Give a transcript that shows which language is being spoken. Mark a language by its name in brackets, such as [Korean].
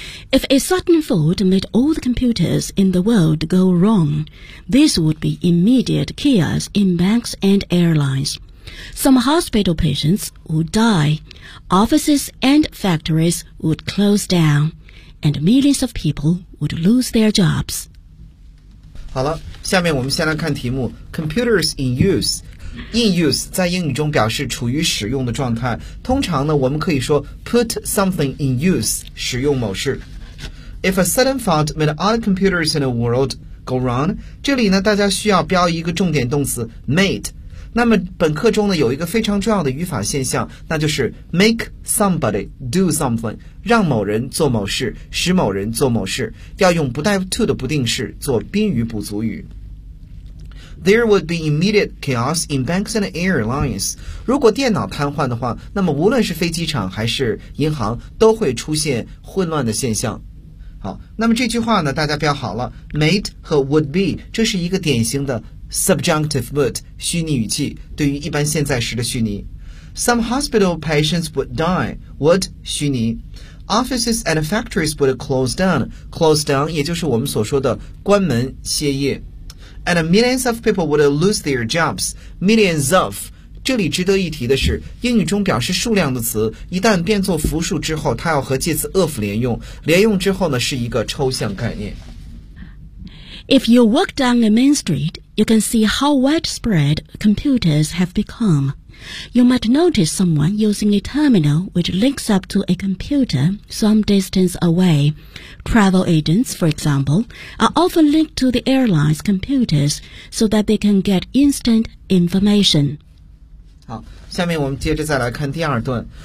[English] If a sudden fault made all the computers in the world go wrong, this would be immediate chaos in banks and airlines. Some hospital patients would die, offices and factories would close down, and millions of people would lose their jobs. [Chinese] 好了，下面我们先来看题目。 [English] Computers in use。 [Chinese] In use 在英语中表示处于使用的状态，通常呢我们可以说 [English] put something in use， [Chinese] 使用某事。 [English] If a sudden fault made all the computers in the world go wrong， [Chinese] 这里呢大家需要标一个重点动词 [English] made。 [Chinese] 那么本课中呢有一个非常重要的语法现象，那就是 [English] make somebody do something， [Chinese] 让某人做某事，使某人做某事，要用不带 to 的不定式做宾语补足语。 [English] There would be immediate chaos in banks and airlines. [Chinese] 如果电脑瘫痪的话，那么无论是飞机场还是银行都会出现混乱的现象。好，那么这句话呢大家标好了， made 和 would be， 这是一个典型的 [English] subjunctive would [Chinese] 虚拟语气，对于一般现在时的虚拟。 [English] Some hospital patients would die， would 虚拟。 Offices and factories would close down， close down [Chinese] 也就是我们所说的关门歇业。 [English] And millions of people would lose their jobs. Millions of. [Chinese] 这里值得一提的是，英语中表示数量的词，一旦变作复数之后，它要和介词 of 连用。连用之后呢，是一个抽象概念。 [English] If you walk down a main street, you can see how widespread computers have become. You might notice someone using a terminal which links up to a computer some distance away. Travel agents, for example, are often linked to the airline's computers so that they can get instant information. [Chinese] 好，下面我们接着再来看第二段。